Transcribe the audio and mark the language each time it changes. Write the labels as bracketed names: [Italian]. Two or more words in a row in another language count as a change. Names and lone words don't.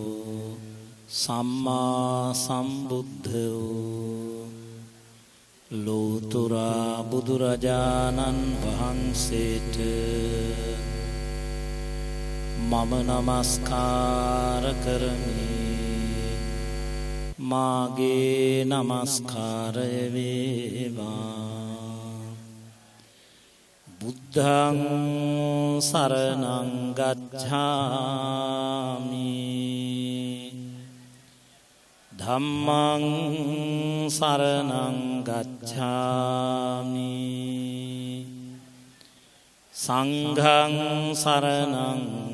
[Pali] සම්මා සම්බුද්ධෝ [Sinhala] ලෝතුරා බුදුරජාණන් වහන්සේට මම නමස්කාර කරමි. මාගේ නමස්කාරය වේවා. [Pali] බුද්ධං සරණං ගච්ඡාමි ධම්මං සරණං ගච්ඡාමි සංඝං සරණං